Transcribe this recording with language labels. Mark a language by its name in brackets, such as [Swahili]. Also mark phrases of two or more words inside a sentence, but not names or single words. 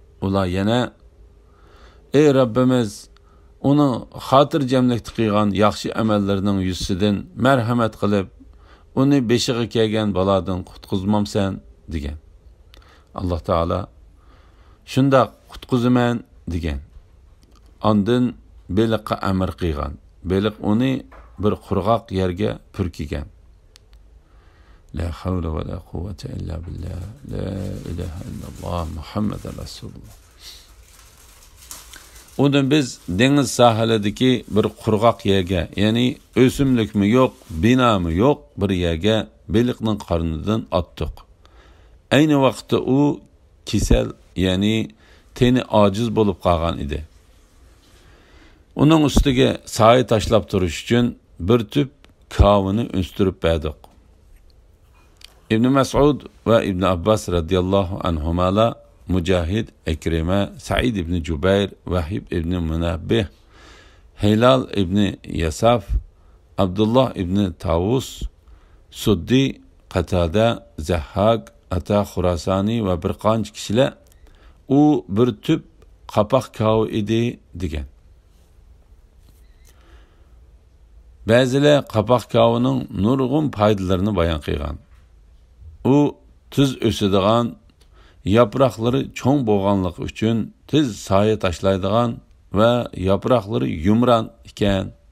[Uyghur] Ular yana ey Rabbimiz, uni xotirjamlikda qilgan yaxshi amallarining yuzidan marhamat qilib, uni beshiga kelgan balodan qutqizmamsan degan. Alloh taolo shunda qutqizaman degan. Ondan beliqqa amr qilgan. Beliq uni bir qurg'oq yerga purkigan. [Arabic] لا حول ولا قوة إلا بالله. لا إله إلا الله محمد رسول الله. [Uyghur] Uni biz dengiz sahilidagi bir qurg'oq yerga, ya'ni o'simlikmi yo'q, binomi yo'q bir yerga beliqning qornidan otdik. Ayni vaqtda u kasal, ya'ni teni ojiz bo'lib qolgan edi. Uning ustiga soya tashlab turish uchun bir tüp kavini o'stirib berdik. İbn Mas'ud ve İbn Abbas radıyallahu anhumala, Mücahid, Ekrime, Sa'id ibn Cübeyr, Vahib ibn Münabbih, Hilal ibn Yasaf, Abdullah ibn Tavus, Suddi, Qatada, Zahhak, Ata Khurasani ve bir qancha kişiler u bir tüp qapoq kavi idi degan. Ba'zilar qapoq kavining nurg'un foydalarini bayon qilgan. U tez o'sadigan, yaproqlari cho'ng bo'lganligi uchun tez soya tashlaydigan va yaproqlari yumron ekan.